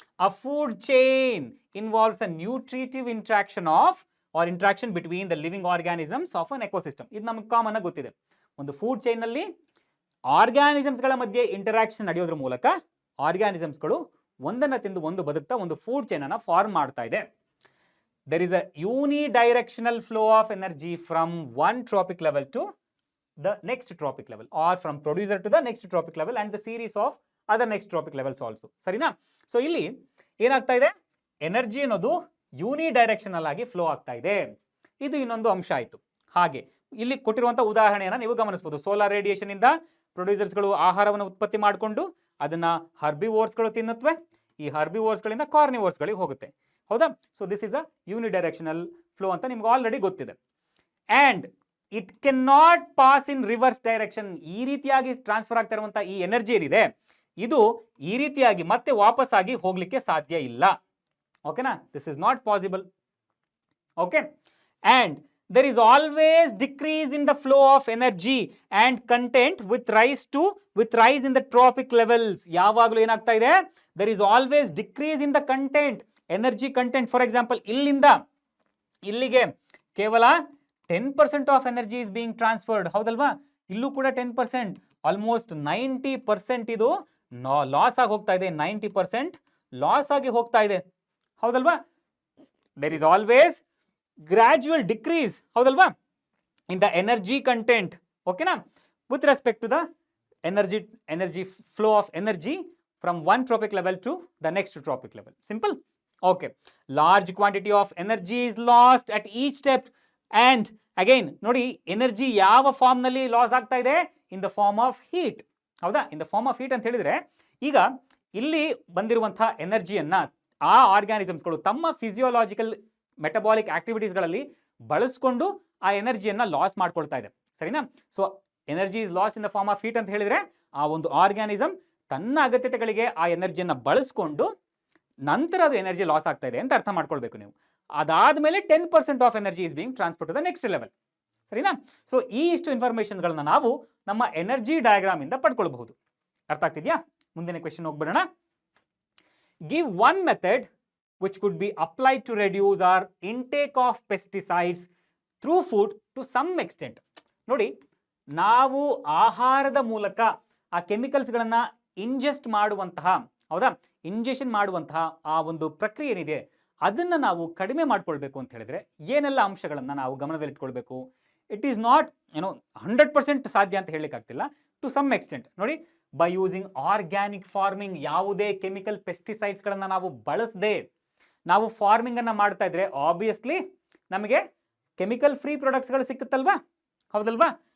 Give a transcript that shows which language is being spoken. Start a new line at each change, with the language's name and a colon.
English: A food chain involves a nutritive interaction between the living organisms of an ecosystem.
Kannada: ಇದು ನಮ್ಗೆ common ಆಗಿ ಗೊತ್ತಿದೆ. ಒಂದು ಫುಡ್ ಚೈನ್ ನಲ್ಲಿ ಆರ್ಗ್ಯಾನಿಸಮ್ಸ್ಗಳ ಮಧ್ಯೆ ಇಂಟರಾಕ್ಷನ್ ನಡೆಯೋದ್ರ ಮೂಲಕ ಆರ್ಗ್ಯಾನಿಸಮ್ಸ್ಗಳು ಒಂದನ್ನ ತಿಂದು ಒಂದು ಬದುಕ್ತಾ ಒಂದು ಫುಡ್ ಚೈನ್ ಅನ್ನ ಫಾರ್ಮ್ ಮಾಡ್ತಾ ಇದೆ.
English: There is a unidirectional flow of energy from one tropic level to the next tropic level, or from producer to the next tropic level and the series of other next tropic levels also, ಸರಿನಾ?
Kannada: So ಇಲ್ಲಿ ಏನಾಗ್ತಾ ಇದೆ, energy ಅನ್ನೋದು ಯೂನಿಡೈರೆಕ್ಷನಲ್ ಆಗಿ flow ಆಗ್ತಾ ಇದೆ. ಇದು ಇನ್ನೊಂದು ಅಂಶ ಆಯಿತು. ಹಾಗೆ ಇಲ್ಲಿ ಕೊಟ್ಟಿರುವಂತಹ ಉದಾಹರಣೆಯನ್ನು ನೀವು ಗಮನಿಸಬಹುದು. ಸೋಲಾರ್ ರೇಡಿಯೇಷನ್ ಇಂದ ಪ್ರೊಡ್ಯೂಸರ್ಸ್ಗಳು ಆಹಾರವನ್ನು ಉತ್ಪತ್ತಿ ಮಾಡಿಕೊಂಡು ಅದನ್ನ ಹರ್ಬಿವೋರ್ಸ್ಗಳು ತಿನ್ನುತ್ತವೆ. ಈ ಹರ್ಬಿವೋರ್ಸ್ಗಳಿಂದ ಕಾರ್ನಿವೋರ್ಸ್ಗಳಿಗೆ ಹೋಗುತ್ತೆ, ಹೌದಾ?
English: so this is a unidirectional flow
Kannada: ಅಂತ ನಿಮ್ಗೆ ಆಲ್ರೆಡಿ ಗೊತ್ತಿದೆ. And
English: It can not pass in reverse direction.
Kannada: ಈ ರೀತಿಯಾಗಿ ಟ್ರಾನ್ಸ್ಫರ್ ಆಗ್ತಾ ಇರುವಂತಹ ಈ ಎನರ್ಜಿ ಏನಿದೆ ಇದು ಈ ರೀತಿಯಾಗಿ ಮತ್ತೆ ವಾಪಸ್ ಆಗಿ ಹೋಗ್ಲಿಕ್ಕೆ ಸಾಧ್ಯ ಇಲ್ಲ.
English: ಓಕೆನಾ? This is not possible. Okay, and there is always decrease in the flow of energy and content with rise in the tropic levels.
Kannada: ಯಾವಾಗಲೂ ಏನಾಗ್ತಾ ಇದೆ,
English: there is always decrease in the content, energy content. For example,
Kannada: ಇಲ್ಲಿಂದ ಇಲ್ಲಿಗೆ ಕೇವಲ
English: 10% of energy is being transferred. ಹೌದಲ್ವಾ?
Kannada: ಇಲ್ಲೂ ಕೂಡ 10%, almost 90% ಇದು ಲಾಸ್ ಆಗಿ ಹೋಗ್ತಾ ಇದೆ. 90% ಲಾಸ್ ಆಗಿ ಹೋಗ್ತಾ ಇದೆ. ಹೌದಲ್ವಾ?
English: there is always gradual decrease, ಹೌದಲ್ವಾ, in the energy content. ಓಕೆನಾ? with respect to the energy flow of energy from one tropic level to the next tropic level. Simple. Okay, large quantity of energy is lost at each step. And again
Kannada: ನೋಡಿ, energy ಯಾವ form ನಲ್ಲಿ loss ಆಗ್ತಾ ಇದೆ?
English: In the form of heat.
Kannada: ಹೌದಾ? In the form of heat ಅಂತ ಹೇಳಿದ್ರೆ, ಈಗ ಇಲ್ಲಿ ಬಂದಿರುವಂತಹ ಎನರ್ಜಿಯನ್ನ ಆ ಆರ್ಗ್ಯಾನಿಸಮ್ಸ್ಗಳು ತಮ್ಮ ಫಿಸಿಯೋಲಾಜಿಕಲ್ ಮೆಟಬಾಲಿಕ್ ಆಕ್ಟಿವಿಟೀಸ್ಗಳಲ್ಲಿ ಬಳಸ್ಕೊಂಡು ಆ ಎನರ್ಜಿಯನ್ನ ಲಾಸ್ ಮಾಡ್ಕೊಳ್ತಾ ಇದೆ. ಸರಿನಾ?
English: so energy is loss in the form of heat
Kannada: ಅಂತ ಹೇಳಿದ್ರೆ, ಆ ಒಂದು ಆರ್ಗ್ಯಾನಿಸಮ್ ತನ್ನ ಅಗತ್ಯತೆಗಳಿಗೆ ಆ ಎನರ್ಜಿಯನ್ನ ಬಳಸ್ಕೊಂಡು ನಂತರ ಅದು ಎನರ್ಜಿ ಲಾಸ್ ಆಗ್ತಾ ಇದೆ ಅಂತ ಅರ್ಥ ಮಾಡ್ಕೊಳ್ಬೇಕು ನೀವು.
English: ಅದಾದ್ಮೇಲೆ 10% of energy is being transfer to the next level. ಸರಿನಾ?
Kannada: ಸೊ ಈ ಇಷ್ಟು ಇನ್ಫಾರ್ಮೇಶನ್ಗಳನ್ನ ನಾವು ನಮ್ಮ ಎನರ್ಜಿ ಡಯಾಗ್ರಾಮ್ ಇಂದ ಪಡ್ಕೊಳ್ಬಹುದು. ಅರ್ಥ ಆಗ್ತಿದ್ಯಾ? ಮುಂದಿನ ಕ್ವೆಶ್ಚನ್ ಹೋಗ್ಬಿಡೋಣ.
English: Give one method which could be applied to reduce our intake of pesticides through food to some extent.
Kannada: ನೋಡಿ, ನಾವು ಆಹಾರದ ಮೂಲಕ ಆ ಕೆಮಿಕಲ್ಸ್ಗಳನ್ನು ಇಂಜೆಸ್ಟ್ ಮಾಡುವಂತಹ, ಹೌದಾ, ಇಂಜೆಕ್ಷನ್ ಮಾಡುವಂತಹ ಆ ಒಂದು ಪ್ರಕ್ರಿಯೆ ಏನಿದೆ ಅದನ್ನು ನಾವು ಕಡಿಮೆ ಮಾಡ್ಕೊಳ್ಬೇಕು ಅಂತ ಹೇಳಿದ್ರೆ ಏನೆಲ್ಲ ಅಂಶಗಳನ್ನು ನಾವು ಗಮನದಲ್ಲಿಟ್ಕೊಳ್ಬೇಕು?
English: it is not 100%
Kannada: ಸಾಧ್ಯ ಅಂತ ಹೇಳಲಿಕ್ಕಾಗ್ತಿಲ್ಲ.
English: to some extent
Kannada: ನೋಡಿ,
English: by using organic farming,
Kannada: ಯಾವುದೇ ಕೆಮಿಕಲ್ ಪೆಸ್ಟಿಸೈಡ್ಸ್ಗಳನ್ನು ನಾವು ಬಳಸದೆ ನಾವು ಫಾರ್ಮಿಂಗ್ ಅನ್ನ ಮಾಡ್ತಾ ಇದ್ರೆ ಆಬ್ವಿಯಸ್ಲಿ ನಮಗೆ ಕೆಮಿಕಲ್ ಫ್ರೀ ಪ್ರಾಡಕ್ಟ್ಸ್ಗಳು ಸಿಕ್ಕುತ್ತಲ್ವಾ? ಹೌದಲ್ವಾ?